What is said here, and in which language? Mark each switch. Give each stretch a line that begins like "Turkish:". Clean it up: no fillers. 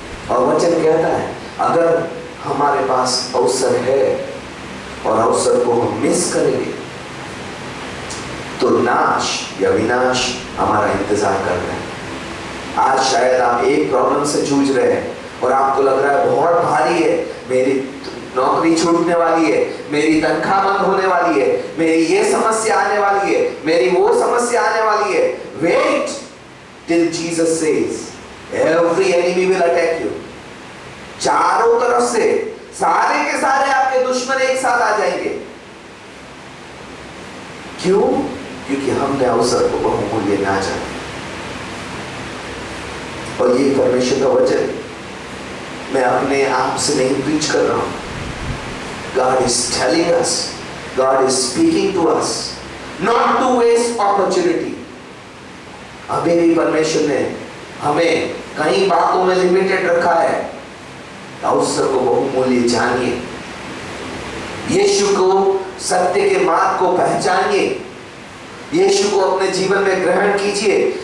Hindi: और वचन कहता है अगर हमारे पास अवसर है और अवसर को हम मिस करेंगे तो नाश या विनाश हमारा इंतजार कर रहा है। आज शायद आप एक प्रॉब्लम से जूझ रहे हैं और आपको लग रहा है बहुत भारी है, मेरी नौकरी छूटने वाली है, मेरी तनख्वाह बंद होने वाली है, मेरी ये समस्या आने वाली है, मेरी वो समस्या आने वाली है।
English: Wait till Jesus says, every enemy will attack you.
Hindi: चारों तरफ से सारे के सारे आपके दुश्मन एक साथ आ जाएंगे। क्यों? क्योंकि हमने अवसर को बहुमूल्य ना जाना। और ये परमेश्वर का वचन मैं अपने आप से नहीं प्रीच कर रहा हूं।
English: God is telling us, God is speaking to us, not to waste opportunity.
Hindi: अभी भी परमेश्वर ने हमें कई बातों में लिमिटेड रखा है। अवसर को बहुमूल्य जानिए, यीशु को सत्य के मार्ग को पहचानिए, यीशु को अपने जीवन में ग्रहण कीजिए।